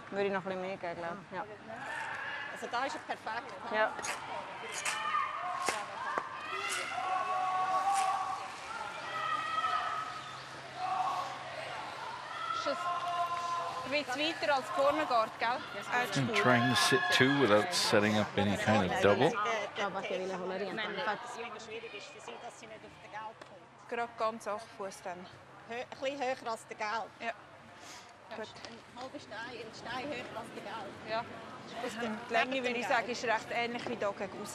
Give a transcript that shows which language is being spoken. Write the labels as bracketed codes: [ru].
[de] Würde ich noch ein bisschen mehr geben, glaube ich. Ja. Also da ist es perfekt. Ja. Ist es ein bisschen weiter als vorne geht, gell? [en] And trying to sit two without setting up any kind of double. [de] Schwierig ist für sie, dass sie nicht auf den Gelb kommt. Gerade ganz auf Fuß dann. Ein bisschen höher als der Gelb. Ja. Gut. Ein halber Stein höher als der Gelb. Ja. Die Länge, würde ich sagen, ist recht ähnlich wie hier gegen raus.